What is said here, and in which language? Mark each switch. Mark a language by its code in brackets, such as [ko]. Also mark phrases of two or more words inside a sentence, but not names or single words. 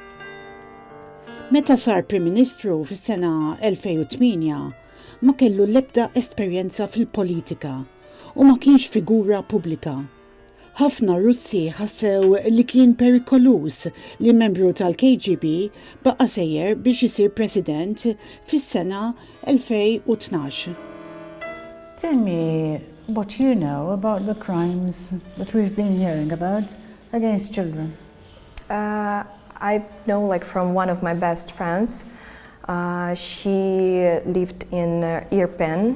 [mt] Meta sar Prim Ministru fis-sena 2008 ma kellu l-ebda esperjenza fil-politika u ma kienx figura pubblika. Ħafna Russi ħassew li kien perikolus li membru tal-KGB baqa' sejjer biex isir president fis-sena 2012. [en] Tell me what you know about the crimes that we've been hearing about against children. I know like from one of my best friends. She lived in Irpin.